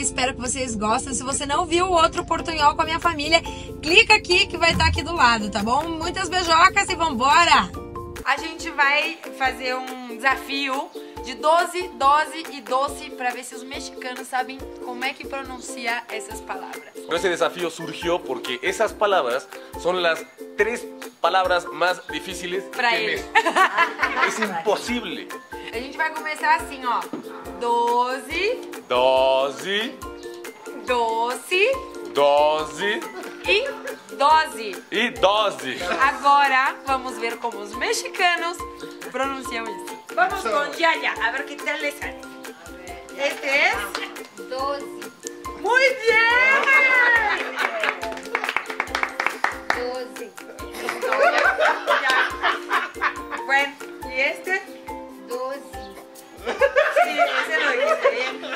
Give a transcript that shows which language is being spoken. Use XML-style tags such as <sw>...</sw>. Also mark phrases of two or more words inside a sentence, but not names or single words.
<pt>Espero que vocês gostem. Se você não viu o outro portunhol com a minha família, clica aqui que vai estar aqui do lado, tá bom? Muitas beijocas e vambora! A gente vai fazer um desafio de 12, dose e doce para ver se os mexicanos sabem como é que pronuncia essas palavras.</pt> <es>Ese desafío surgió porque esas palabras son las 3 palabras más difíciles</es> <pt>Pra que ele.</pt> <es>Es imposible.</es> <pt>A gente vai começar assim, ó. 12, Doce, doce doce e dose.</pt> <es>y doce.</es> <pt>Agora vamos ver como os mexicanos pronunciam isso.</pt> <es>Vamos com Yaya, a ver que tal le sale. Este es 12, muy bien. 12, Bueno, y este, 12. sí, ese lo dijiste bien.</es>